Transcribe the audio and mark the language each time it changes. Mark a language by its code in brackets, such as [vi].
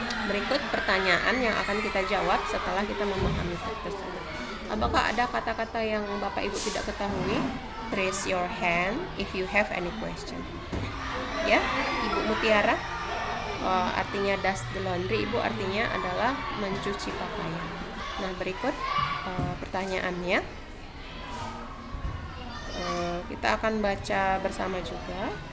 [id] Berikut pertanyaan yang akan kita jawab setelah kita memahami teks tersebut. Apakah ada kata-kata yang Bapak Ibu tidak ketahui? [en] Raise your hand if you have any question. [id] Ya, Ibu Mutiara, artinya [en] dust the laundry. [id] Ibu artinya adalah mencuci pakaian. Nah, berikut pertanyaannya. Kita akan baca bersama juga.